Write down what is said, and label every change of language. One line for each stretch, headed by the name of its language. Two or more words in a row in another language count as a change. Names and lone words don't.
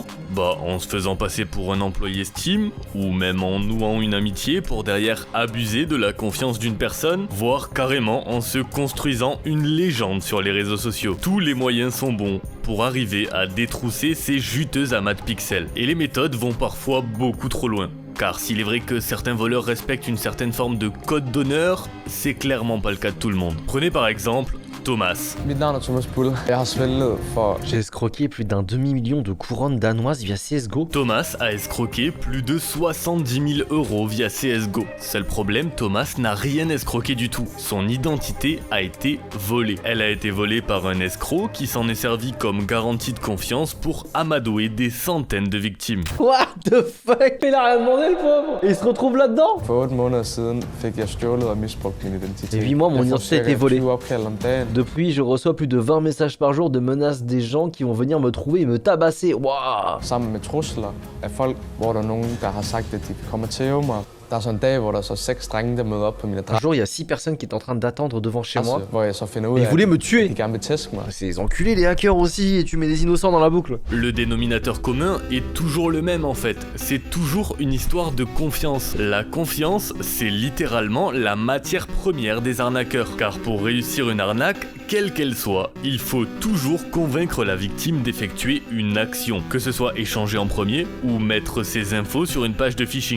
French: Bah en se faisant passer pour un employé Steam, ou même en nouant une amitié pour derrière abuser de la confiance d'une personne, voire carrément en se construisant une légende sur les réseaux sociaux. Tous les moyens sont bons pour arriver à détrousser ces juteux amas de pixels. Et les méthodes vont parfois beaucoup trop loin. Car s'il est vrai que certains voleurs respectent une certaine forme de code d'honneur, c'est clairement pas le cas de tout le monde. Prenez par exemple Thomas.
Danish: Mit navn er Thomas Bull. Jeg har svindlet for...
French: J'ai escroqué plus d'un demi-million de couronnes danoises via CSGO. Thomas a escroqué plus de 70 000 € via CSGO. Seul problème, Thomas n'a rien escroqué du tout. Son identité a été volée. Elle a été volée par un escroc qui s'en est servi comme garantie de confiance pour amadouer des centaines de victimes.
English: What the fuck?
French: Il a rien demandé le pauvre. Et il se retrouve là-dedans.
Danish: For 8 måneder siden fik jeg stjålet og misbrugt min identitet.
French: Et 8 mois, mon
Danish: Jeg får
French: identité a été
Danish: cirka
French: volée.
Danish: 20 opkald om dagen.
French: Depuis, je reçois plus de 20 messages par jour de menaces des gens qui vont venir me trouver et me tabasser. Waouh!
Danish: Sammen med trusler af folk, hvor der er nogen, der har sagt, at de kommer til at mig. Der er så en dag, hvor der er så 6 drenge, der møder op på min
French: Un adresse, jour, il y a 6 personnes qui étaient en train d'attendre devant chez moi.
Danish: hvor jeg så finder ud
French: Ils
Danish: af,
French: voulaient me
Danish: at
French: tuer.
Danish: de gerne vil tæske mig.
French: C'est les enculés, les hackers aussi, et tu mets des innocents dans la boucle. Le dénominateur commun est toujours le même en fait, c'est toujours une histoire de confiance. La confiance, c'est littéralement la matière première des arnaqueurs, car pour réussir une arnaque, quelle qu'elle soit, il faut toujours convaincre la victime d'effectuer une action, que ce soit échanger en premier ou mettre ses infos sur une page de phishing.